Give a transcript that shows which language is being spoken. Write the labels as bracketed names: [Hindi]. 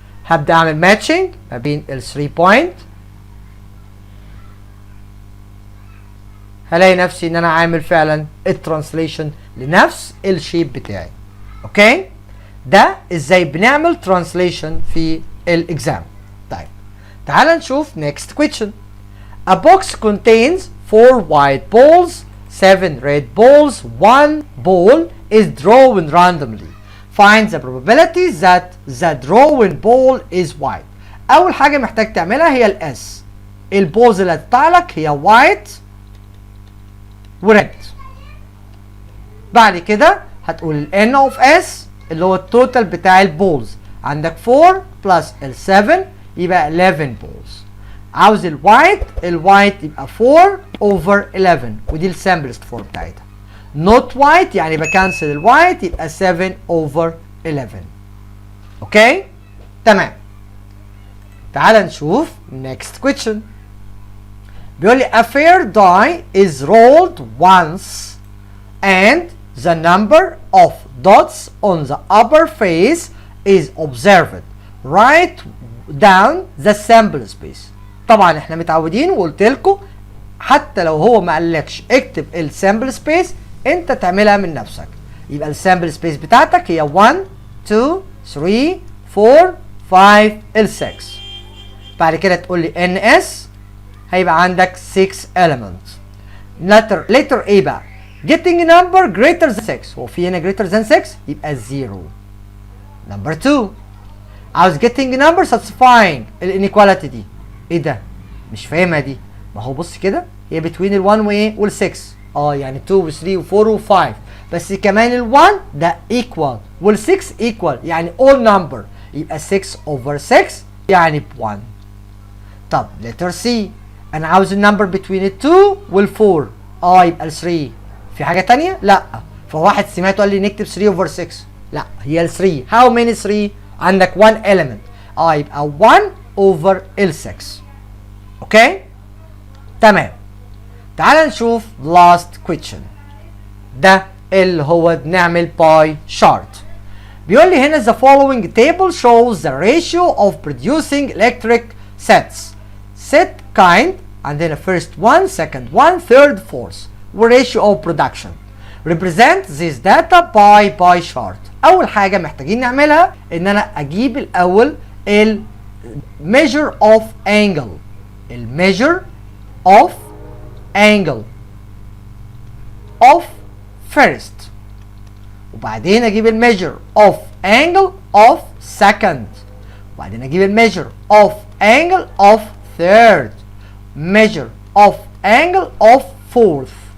[Arabic] هبدأ اعمل ماتشنج ما بين ال3 بوينت، هلاقي نفسي ان انا عامل فعلا الترانسليشن لنفس الشيب بتاعي. اوكي، ده ازاي بنعمل ترانسليشن في الاكزام. طيب تعال نشوف [English] next question. A box contains 4 white balls, 7 red balls, 1 ball is drawn randomly. Find the probability that the drawn ball is white. [Arabic] اول حاجه محتاج تعملها هي الاس. البولز اللي هتطلع لك هي white وريد. بعد كده هتقول ال n of s اللي هو التوتال بتاع البولز. عندك 4 بلس ال 7 يبقى 11 بولز. عاوز الوايت يبقى 4 over 11 ودي السامبلست فورم بتاعتها. not white يعني بكنسل الوايت يبقى 7 over 11. اوكي تمام. تعال نشوف [English] next question. [Arabic] بيقول لي [English] a fair die is rolled once and the number of dots on the upper face is observed. Write down the sample space. [Arabic] طبعا احنا متعودين وقلت لكم حتى لو هو ما قالكش اكتب السامبل سبيس انت تعملها من نفسك. يبقى السامبل سبيس بتاعتك هي 1 2 3 4 5 ال 6. بعد كده تقول لي ان اس هيبقى عندك 6 elements. [English] letter A [Arabic] بقى [English] getting a number greater than 6. [Arabic] هو في هنا [English] greater than 6 [Arabic] يبقى 0. [English] number 2 [Arabic] عاوز [English] getting a number satisfying [Arabic] الانيكواليتي دي. ايه ده؟ مش فاهمها دي. ما هو بص كده هي between ال 1 وايه وال 6. يعني 2 و 3 و 4 و 5 بس كمان ال 1 ده equal وال 6 equal يعني [English] all number [Arabic] يبقى 6 over 6 يعني ب 1. طب letter C انا عاوز النمبر between ال 2 وال 4 يبقى ال 3. في حاجة تانية؟ لا. فواحد سمعته قال لي نكتب 3 over 6. لا هي ال 3. [English] how many 3؟ [Arabic] عندك [English] 1 element [Arabic] يبقى [English] 1 over ال 6. [Arabic] اوكي تمام. تعال نشوف [English] last question. [Arabic] ده اللي هو نعمل باي شارت. بيقول لي هنا [English] the following table shows the ratio of producing electric sets. set kind عندنا first one, second one, third, fourth. ratio of production. represent this data by pie chart. [Arabic] اول حاجه محتاجين نعملها ان انا اجيب الاول ال [English] measure of angle. ال measure of angle of first [Arabic] وبعدين اجيب [English] ال measure of angle of second وبعدين اجيب ال measure of angle of third measure of angle of fourth.